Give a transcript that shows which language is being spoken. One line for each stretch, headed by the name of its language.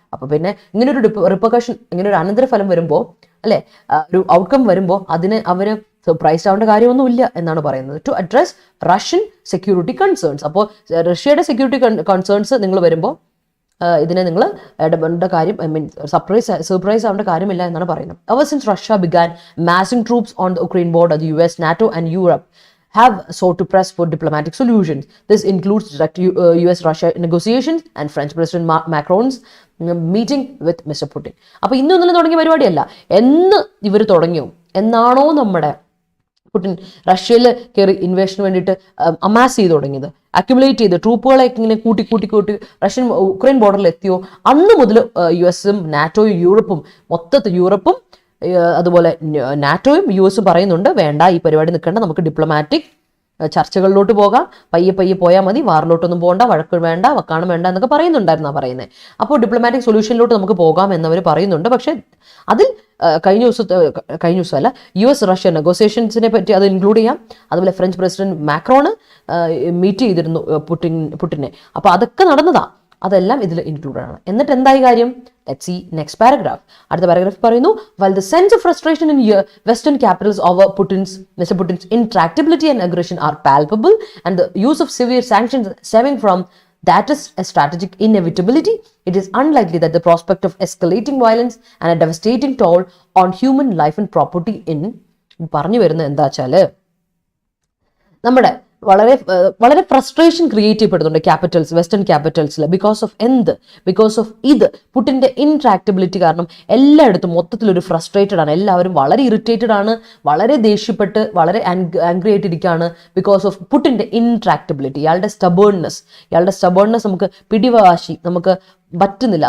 Malayalam: അപ്പൊ പിന്നെ ഇങ്ങനെ ഒരു റിപ്പർക്കഷൻ, ഇങ്ങനെ ഒരു അനന്തരഫലം വരുമ്പോൾ അല്ലെ, ഒരു ഔട്ട്കം വരുമ്പോൾ അതിന് അവര് സർപ്രൈസ് ആവേണ്ട കാര്യമൊന്നുമില്ല എന്നാണ് പറയുന്നത്.
English: To address Russian security concerns.
Malayalam: അപ്പോൾ റഷ്യയുടെ സെക്യൂരിറ്റി കൺസേൺസ് നിങ്ങൾ വരുമ്പോൾ ഇതിനെ നിങ്ങൾ ഇടപെടേണ്ട കാര്യം, സർപ്രൈസ് ആവേണ്ട കാര്യമില്ല എന്നാണ് പറയുന്നത്.
English: Ever since Russia began massing troops on the Ukraine border, the US, NATO and Europe have sought to press for diplomatic solutions. This includes direct US-Russia negotiations and French President Macron's meeting with Mr. Putin.
Malayalam: അപ്പോൾ ഇന്നൊന്നും തുടങ്ങിയ പരിപാടിയല്ല, എന്ന് ഇവർ തുടങ്ങിയോ, എന്നാണോ നമ്മുടെ Putin റഷ്യയിൽ കയറി ഇൻവേഷന് വേണ്ടിയിട്ട് അമാസ് ചെയ്ത് തുടങ്ങിയത്, അക്യുമുലേറ്റ് ചെയ്ത് ട്രൂപ്പുകളെ ഇങ്ങനെ കൂട്ടി റഷ്യൻ ഉക്രൈൻ ബോർഡറിൽ എത്തിയോ, അന്ന് മുതൽ US-ഉം നാറ്റോയും യൂറോപ്പും അതുപോലെ നാറ്റോയും US-ഉം പറയുന്നുണ്ട്, വേണ്ട ഈ പരിപാടി നിൽക്കേണ്ട, നമുക്ക് ഡിപ്ലോമാറ്റിക് ചർച്ചകളിലോട്ട് പോകാം, പയ്യെ പോയാൽ മതി, വാറിലോട്ടൊന്നും പോകണ്ട, വഴക്ക് വേണ്ട, വക്കാണം വേണ്ട എന്നൊക്കെ പറയുന്നത്. അപ്പോൾ ഡിപ്ലോമാറ്റിക് സൊല്യൂഷനിലോട്ട് നമുക്ക് പോകാം എന്നവർ പറയുന്നുണ്ട്. പക്ഷേ അതിൽ കഴിഞ്ഞ ദിവസമല്ല, US-റഷ്യ നെഗോസിയേഷൻസിനെ പറ്റി അത് ഇൻക്ലൂഡ് ചെയ്യാം. അതുപോലെ ഫ്രഞ്ച് പ്രസിഡന്റ് മാക്രോണ് മീറ്റ് ചെയ്തിരുന്നു പുടിനെ. അപ്പോൾ അതൊക്കെ നടന്നതാ, അതെല്ലാം ഇതിൽ ഇൻക്ലൂഡഡ് ആണ്. എന്നിട്ട് എന്തായി കാര്യം?
English: Let's see next paragraph.
Malayalam: അടുത്ത പാരഗ്രാഫ് പറയുന്നു,
English: while the sense of frustration in Western capitals over Mr. Putin's intractability and aggression are palpable, and the use of severe sanctions stemming from that is a strategic inevitability, it is unlikely that the prospect of escalating violence and a devastating toll on human life and property in
Malayalam: പറഞ്ഞു വരുന്നത് എന്താ വെച്ചാല്, നമ്മുടെ വളരെ frustration create ചെയ്യപ്പെടുന്നുണ്ട് western ക്യാപിറ്റൽസിൽ. Because of ഇത് പുടിന്റെ ഇൻട്രാക്റ്റബിലിറ്റി കാരണം എല്ലായിടത്തും മൊത്തത്തിലൊരു ഫ്രസ്ട്രേറ്റഡ് ആണ്, എല്ലാവരും വളരെ ഇറിറ്റേറ്റഡ് ആണ്, വളരെ ദേഷ്യപ്പെട്ട് വളരെ ആംഗ്രി ആയിട്ടിരിക്കുകയാണ്. ബിക്കോസ് ഓഫ് പുടിന്റെ ഇൻട്രാക്റ്റബിലിറ്റി, ഇയാളുടെ സ്റ്റബേൺനെസ് നമുക്ക് പിടിവാശി നമുക്ക് പറ്റുന്നില്ല.